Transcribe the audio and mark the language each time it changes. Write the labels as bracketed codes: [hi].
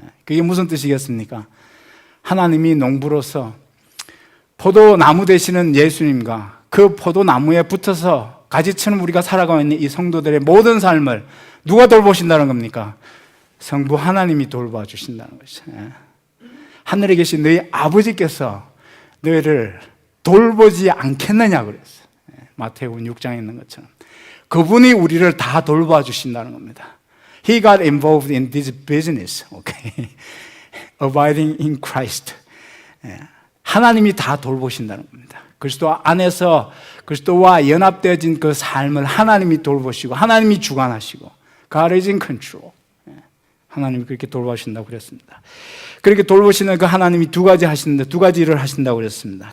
[ko] 그게 무슨 뜻이겠습니까? 하나님이 농부로서 포도나무 되시는 예수님과 그 포도나무에 붙어서 가지처럼 우리가 살아가고 있는 이 성도들의 모든 삶을 누가 돌보신다는 겁니까? 성부 하나님이 돌봐주신다는 것이죠. 하늘에 계신 너희 아버지께서 너희를 돌보지 않겠느냐 그랬어요. 마태복음 6장에 있는 것처럼 그분이 우리를 다 돌봐주신다는 겁니다. [en] He got involved in this business, okay? Abiding in Christ. [ko] 하나님이 다 돌보신다는 겁니다. 그리스도 안에서 그리스도와 연합되어진 그 삶을 하나님이 돌보시고 하나님이 주관하시고 [en] God is in control. [ko] 하나님이 그렇게 돌보신다고 그랬습니다. 그렇게 돌보시는 그 하나님이 두 가지 하시는데 두 가지 일을 하신다고 그랬습니다.